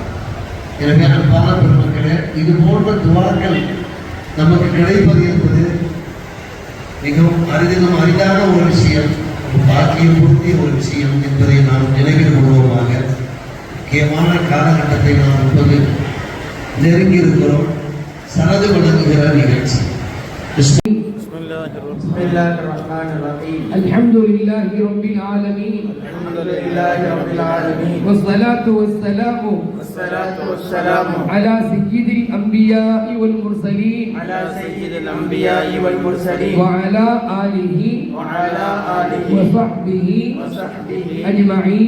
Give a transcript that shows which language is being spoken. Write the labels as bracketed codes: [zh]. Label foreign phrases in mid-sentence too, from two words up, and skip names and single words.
[ta] எனவே அன்பான பெருமக்களே, இது போன்ற துவாக்கள் நமக்கு கிடைப்பது என்பது மிகவும் அரிதான ஒரு விஷயம், பாக்கியம் பொருந்திய ஒரு விஷயம் என்பதை நாம் நினைவில் கொள்வோமாக. முக்கியமான காலகட்டத்தை நாம் இப்போது நெருங்கி இருக்கிறோம். சனது வழங்குகிற நிகழ்ச்சி. [ar] الحمد لله رب العالمين والصلاة والسلام على سيد الأنبياء والمرسلين وعلى آله وصحبه أجمعين.